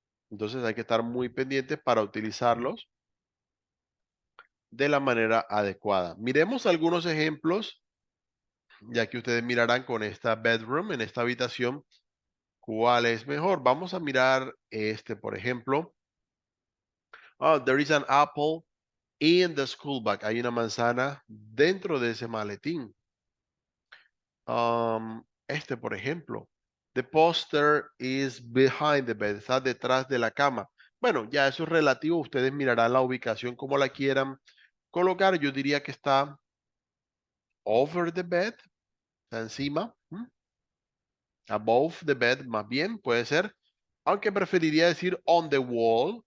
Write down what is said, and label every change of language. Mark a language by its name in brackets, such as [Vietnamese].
[Spanish] Entonces hay que estar muy pendientes para utilizarlos de la manera adecuada. Miremos algunos ejemplos, ya que ustedes mirarán con esta bedroom, en esta habitación, cuál es mejor. Vamos a mirar este, por ejemplo. [English] Oh, there is an apple in the school bag. [Spanish] Hay una manzana dentro de ese maletín. Este, por ejemplo. [English] The poster is behind the bed. [Spanish] Está detrás de la cama. Bueno, ya eso es relativo. Ustedes mirarán la ubicación como la quieran colocar. Yo diría que está [English] over the bed. [Spanish] Está encima. [English] Above the bed, [Spanish] más bien, puede ser. Aunque preferiría decir [English] on the wall.